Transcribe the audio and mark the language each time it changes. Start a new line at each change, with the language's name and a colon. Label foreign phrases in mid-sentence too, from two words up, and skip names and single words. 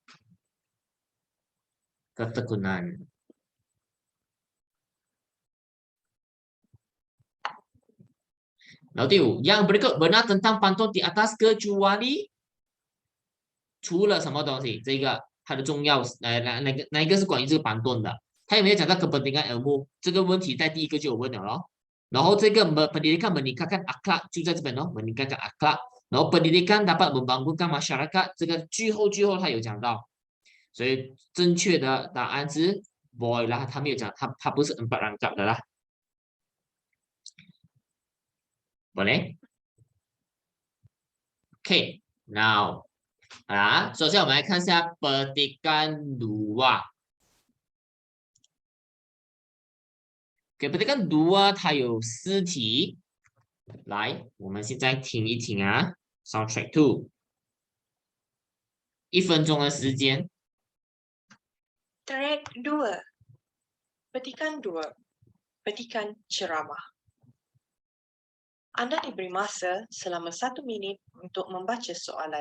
Malay: 呢？ketekunan
Chinese: 然后第五
Malay: ，yang berikut benar tentang pantun di atas kecuali
Chinese: 除了什么东西？这个它的重要，哪一个是关于这个板盾的？他有没有讲到
Malay: kepentingan ilmu
Chinese: 这个问题？在第一个就有问了咯。然后这个
Malay: pendidikan meningkatkan akhlak
Chinese: 就在这边咯 ，
Malay: meningkatkan akhlak。
Chinese: 然后
Malay: pendidikan dapat membangunkan masyarakat
Chinese: 这个句后他有讲到，所以正确的答案是 boy 啦，他没有讲，他不是
Malay: empat rangkap
Chinese: 的啦，boleh？ OK， now 首先我们来看一下
Malay: petikan dua。 petikan dua
Chinese: 它有4题，来，我们现在听一听啊 ，
English: soundtrack two，
Chinese: 1分钟的时间。
English: Track 2.
Malay: Petikan 2. Petikan ceramah. Anda diberi masa selama 1 minit untuk membaca soalan.